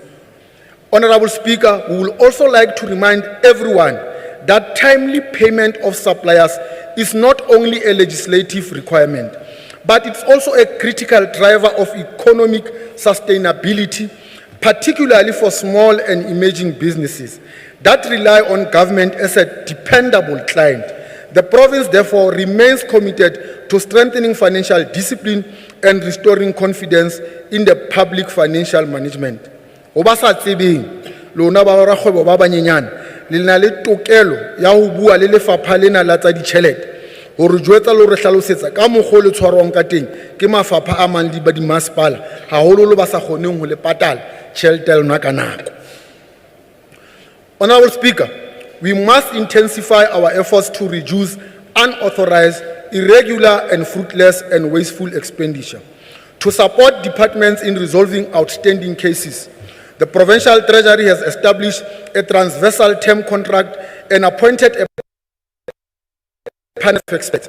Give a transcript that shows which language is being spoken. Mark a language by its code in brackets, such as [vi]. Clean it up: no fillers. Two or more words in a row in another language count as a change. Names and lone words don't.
[en] Honorable Speaker, we would also like to remind everyone that timely payment of suppliers is not only a legislative requirement, but it's also a critical driver of economic sustainability, particularly for small and emerging businesses that rely on government as a dependable client. The province, therefore, remains committed to strengthening financial discipline and restoring confidence in the public financial management. [st] Oba sa tsebeng, lona ba rakgwebo ba banyenyane, le na le tokelo ya ho bua le lefapha lena la tsa ditjhelete hore jwetsa le hore hlalosetsa ka mokgwa le tshwarwang ka teng ke mafapha a mang le ba di masepala haholo ba sa kgoneng ho le patala tjhelete lona ka nako. [en] Honorable Speaker, we must intensify our efforts to reduce unauthorized, irregular, and fruitless and wasteful expenditure. To support departments in resolving outstanding cases, the Provincial Treasury has established a transversal term contract and appointed a panel of experts.